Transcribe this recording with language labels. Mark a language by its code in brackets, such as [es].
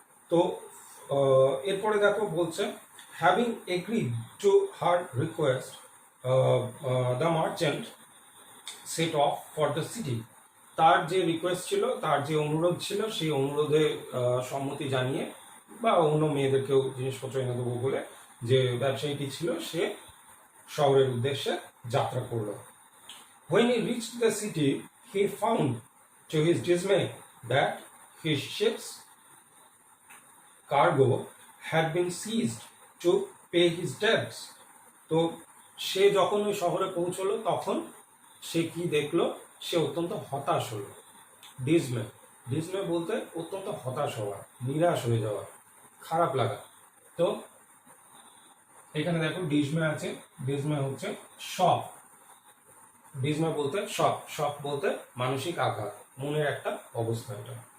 [bn] তো এরপরে দেখো বলছে, [en] Having agreed to her request the merchant set off for the city. [bn] তার যে রিকোয়েস্ট ছিল, তার যে অনুরোধ ছিল, সেই অনুরোধে সম্মতি জানিয়ে বা অন্য মেয়েদেরকেও জিনিসপত্র এনে দেবো বলে যে ব্যবসায়ীটি ছিল, সে শহরের উদ্দেশ্যে যাত্রা করলো। [en] When he reached the city, he found to his dismay that his ship's cargo had been seized to pay his debts. [bn] তো সে যখন ওই শহরে পৌঁছলো তখন সে কি দেখলো, সে অত্যন্ত হতাশ হলো। ডিসমে, ডিসমে বলতে অত্যন্ত হতাশ হওয়া, নিরাশ হয়ে যাওয়া, খারাপ লাগা। তো এখানে দেখো ডিসমে আছে, ডিসমে হচ্ছে শক, ডিসমে বলতে শক, শক বলতে মানসিক আঘাত, মনের একটা অবস্থা এটা।